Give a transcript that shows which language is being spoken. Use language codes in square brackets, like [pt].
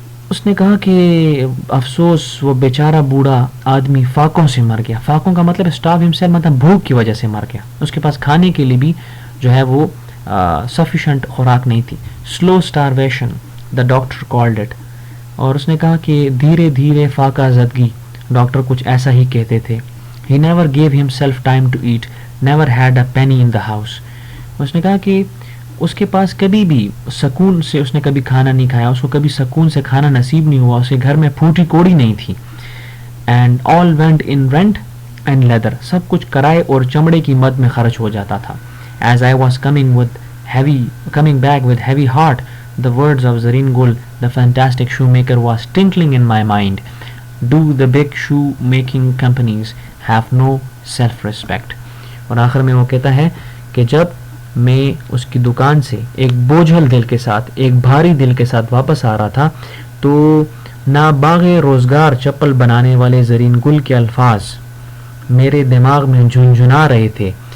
[ur] اس نے کہا کہ افسوس, وہ بیچارہ بوڑھا آدمی فاقوں سے مر گیا. فاقوں کا مطلب [en] starve himself [ur] مطلب بھوک کی وجہ سے مر گیا. اس کے پاس کھانے کے لیے بھی جو ہے وہ sufficient خوراک نہیں تھی. [en] slow starvation, the doctor called it. [ur] اور اس نے کہا کہ دھیرے دھیرے فاقہ زدگی, ڈاکٹر کچھ ایسا ہی کہتے تھے. [en] He never gave himself time to eat, never had a penny in the house. [ur] اس نے کہا کہ اس کے پاس کبھی بھی سکون سے اس نے کبھی کھانا نہیں کھایا, اس کو کبھی سکون سے کھانا نصیب نہیں ہوا, اس کے گھر میں پھوٹی کوڑی نہیں تھی. [en] And all went in rent and leather, [ur] سب کچھ کرائے اور چمڑے کی مد میں خرچ ہو جاتا تھا. [en] As I was coming back with heavy heart, the words of Zareen Gul, the fantastic shoemaker, was tinkling in my mind. Do the big shoemaking companies have no self-respect? [ur] اور آخر میں وہ کہتا ہے کہ جب میں اس کی دکان سے ایک بوجھل دل کے ساتھ, ایک بھاری دل کے ساتھ واپس آ رہا تھا, تو ناباغ روزگار چپل بنانے والے زرین گل کے الفاظ میرے دماغ میں جھنجھنا رہے تھے.